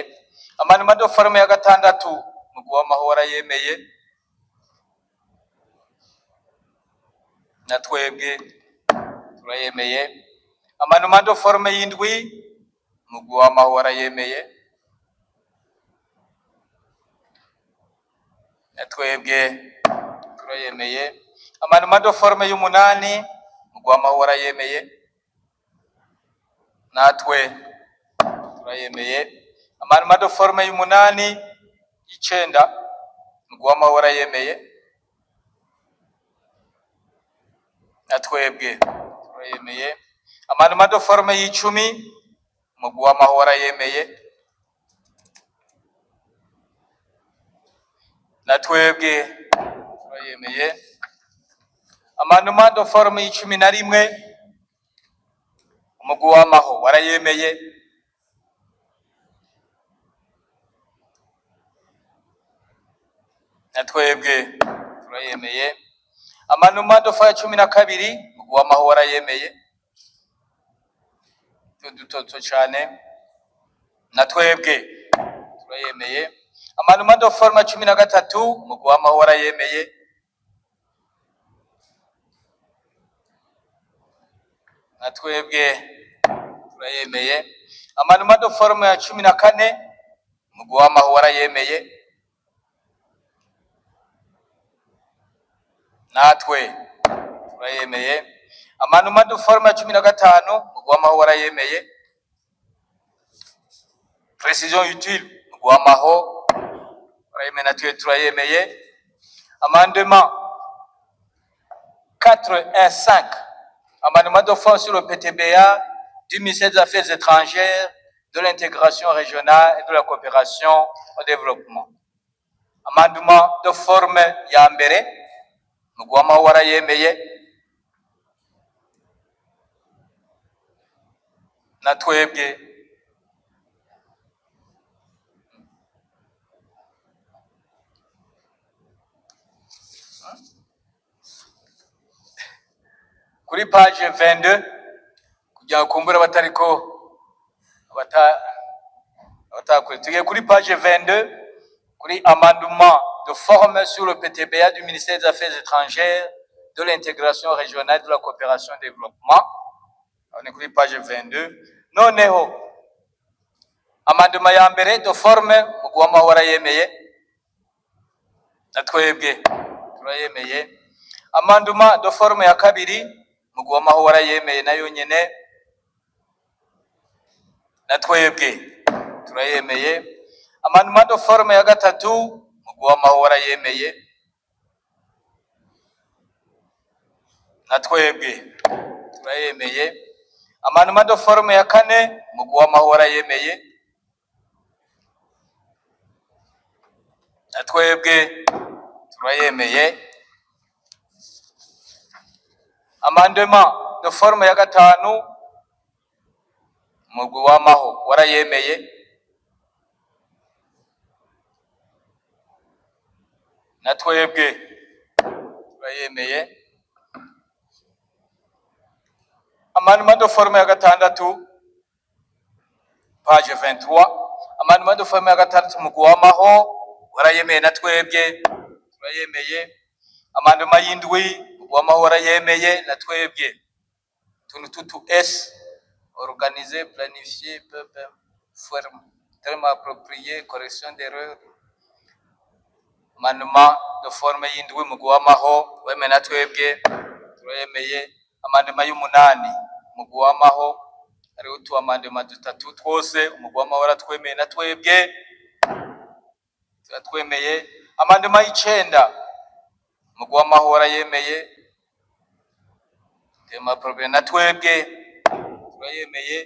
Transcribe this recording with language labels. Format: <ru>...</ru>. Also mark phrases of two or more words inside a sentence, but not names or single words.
<fr>Amendement de forme</fr> <rn>ya gatandatu umugwi w'amahoro yemeye na twebwe turayemeye.</rn> <fr>Amendement de forme</fr> <rn>y'indwi umugwi w'amahoro yemeye na twebwe turayemeye.</rn> <fr>Amendement de forme</fr> <rn>y'umunani umugwi w'amahoro yemeye natwe turayemeye.</rn> <fr>Amendement de forme</fr> <rn>y'umunani y'icenda umugwi w'amahoro yemeye na twebwe turayemeye.</rn> <fr>Amendement de forme</fr> <rn>y'icumi umugwi w'amahoro yemeye na twebwe turayemeye.</rn> <fr>Amendement de forme</fr> <rn>y'icumi na rimwe umugwi w'amahoro yemeye na twebwe turayemeye.</rn> <fr>Amendement de forme</fr> <rn>cumi na kabiri umugwi w'amahoro yemeye dutoto cyane na twebwe turayemeye.</rn> <fr>Amendement de forme</fr> <rn>cumi na gatatu umugwi w'amahoro yemeye na twebwe turayemeye.</rn> <fr>Amendement de forme</fr> <rn>ya cumi na kane umugwi w'amahoro yemeye natwe turayemeye.</rn> <fr>Amendement de forme</fr> <rn>ya cumi na gatanu umugwi w'amahoro yemeye</rn> <fr>précision utile</fr> <rn>umugwi w'amahoro turayemeye na twebwe turayemeye.</rn> <fr>Amendement 415 amendement de forme sur le PTBA du ministère des Affaires étrangères, de l'intégration régionale et de la coopération au développement. Amendement de forme</fr> <rn>ya mbere umugwi w'amahoro yemeye na twebwe kuri page 22 kugira kumbura mutakure. Tugiye kuri page 22 kuri</rn> <fr>amendement de forme sur le PTBA du ministère des Affaires étrangères, de l'intégration régionale, de la coopération et développement. On est</fr> <rn>kuri page 22. Noneho amendement ya mbere</rn> <fr>de forme</fr> <rn>mugwi w'amahoro yemeye natwebwe turayemeye.</rn> <fr>Amendement de forme</fr> <rn>ya kabiri mugwi w'amahoro yemeye nayo nyene natwebwe turayemeye.</rn> <fr>Amendement de forme</fr> <rn>ya gatatu mugwi w'amahoro yemeye natwebwe turayemeye.</rn> <fr>Amendement de forme</fr> <rn>ya kane mugwi w'amahoro yemeye natwebwe turayemeye.</rn> <fr>Amendement de forme</fr> <rn>ya gatanu mugwi w'amaho warayemeye natwebwe turayemeye.</rn> <fr>Amendement de forme</fr> <rn>ya gatandatu page 23.</rn> <fr>Amendement de forme</fr> <rn>ya gatandatu mugwi w'amaho warayemeye natwebwe turayemeye. Amendement y'indwi mugwi w'amaho warayemeye natwebwe.</rn> <fr>Tunututu S organiser, planifier, forme, terme approprié, correction d'erreur. Amendement de forme</fr> <rn>y'indwi mugwi w'amaho wemeye natwebwe turayemeye. Amendement y'umunani mugwi w'amaho hariho utu amendement dutatu twose umugwi w'amaho waratwemeye natwebwe turatwemeye. Amendement y'icenda mugwi w'amaho warayemeye</rn> <fr>terme approprié</fr> <rn>natwebwe turayemeye.</rn>